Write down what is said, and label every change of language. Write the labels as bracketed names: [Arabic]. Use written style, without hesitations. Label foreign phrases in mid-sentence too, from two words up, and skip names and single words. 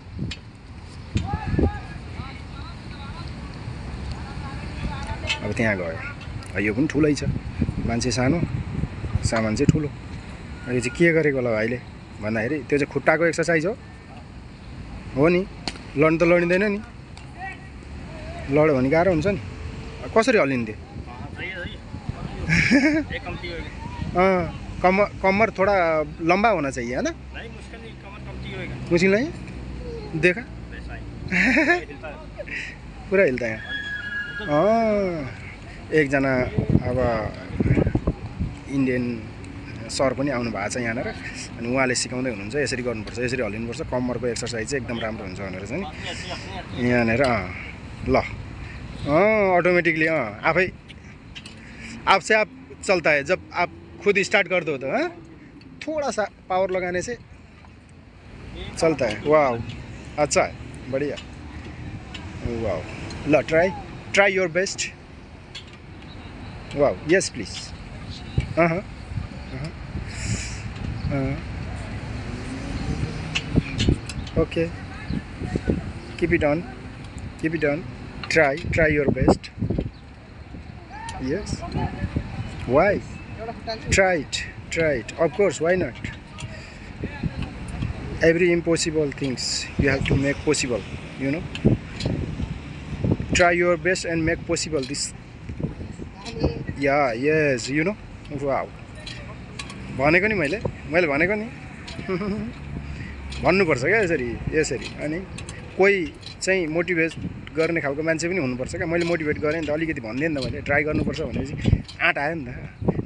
[Nepali] अब त्यहाँ गयो यो पनि ठुलै छ मान्छे सानो सामान चाहिँ ठुलो यो चाहिँ के गरेको होला भाइले भन्दाखेरि त्यो चाहिँ खुट्टाको एक्सर्साइज हो नि लड्नु त लडिँदैन नि लड्यो भने गाह्रो हुन्छ नि कसरी हल्लिन्थ्यो [Hindi] कमर थोड़ा लंबा होना चाहिए है ना मुश्किल नहीं देखा पूरा हिलता है [Nepali] एकजना अब [English] Indian sir [Nepali] पनि आउनु भएको छ यहाँनिर अनि उहाँले सिकाउँदै हुनुहुन्छ यसरी गर्नुपर्छ यसरी हल्लिनुपर्छ कम्मरको एक्सर्साइज चाहिँ एकदम राम्रो हुन्छ भनेर चाहिँ यहाँनिर ल ऑटोमेटिकली आफै [Hindi] आपसे आप चलता है जब आप खुद स्टार्ट कर दो तो थोड़ा सा पावर लगाने से चलता है। वाह अच्छा है, बढ़िया। वाह ल [English] try your best. wow yes please. okay keep it on try your best। yes why try it of course, why not? Every impossible things you have to make possible, you know, try your best and make possible this। yeah yes you know। [Nepali] wow भनेको नि मैले भनेको नि भन्नुपर्छ क्या यसरी अनि कोही चाहिँ मोटिभेट गर्ने खालको मान्छे पनि हुनुपर्छ क्या। मैले मोटिभेट गरेँ नि त, अलिकति भनिदिएँ नि त मैले ट्राई गर्नुपर्छ भनेपछि आँट आयो नि त।